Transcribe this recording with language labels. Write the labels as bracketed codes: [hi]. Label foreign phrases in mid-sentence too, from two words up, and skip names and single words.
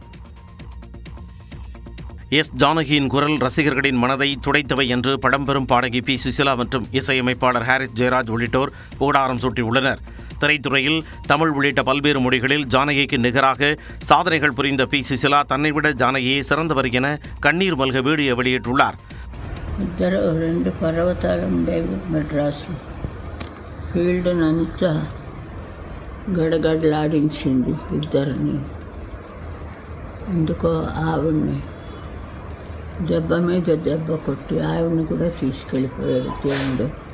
[ta] எஸ் ஜானகியின் குரல் ரசிகர்களின் மனதை துடைத்தவை என்று பழம்பெரும் பாடகி பி. சுசிலா மற்றும் இசையமைப்பாளர் ஹாரிஸ் ஜெயராஜ் உள்ளிட்டோர் புகழாரம் சூட்டியுள்ளனர். திரைத்துறையில் தமிழ் உள்ளிட்ட பல்வேறு மொழிகளில் ஜானகிக்கு நிகராக சாதனைகள் புரிந்த பி. சுசிலா தன்னை விட ஜானகியே சிறந்தவர் என கண்ணீர் மல்க வீடியோ வெளியிட்டுள்ளார். [te] 2 పర్వతాలు ఉండేవి మెడ్రాస్లో. ఫీల్డ్నంతా గడగడలాడించింది ఇద్దరిని. ఎందుకో ఆవిడ్ని దెబ్బ మీద దెబ్బ కొట్టి ఆవిడని కూడా తీసుకెళ్ళిపోయాడు దేవుడు.